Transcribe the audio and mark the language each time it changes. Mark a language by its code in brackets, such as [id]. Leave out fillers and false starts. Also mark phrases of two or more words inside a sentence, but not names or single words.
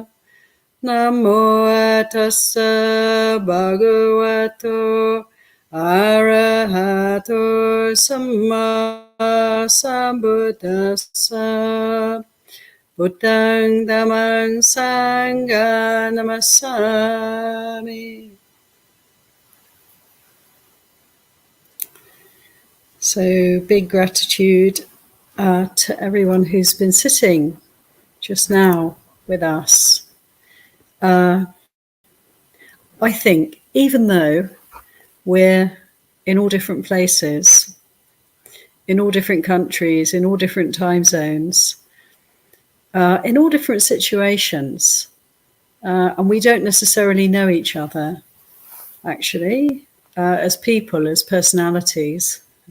[pi] Namo tassa bhagavato arahato samma sambuddhassa. Buddhang dhammang sangha namasami. [en] So big gratitude to everyone who's been sitting just now with us. I think even though we're in all different places, in all different countries, in all different time zones, in all different situations, and we don't necessarily know each other, actually, as people, as personalities.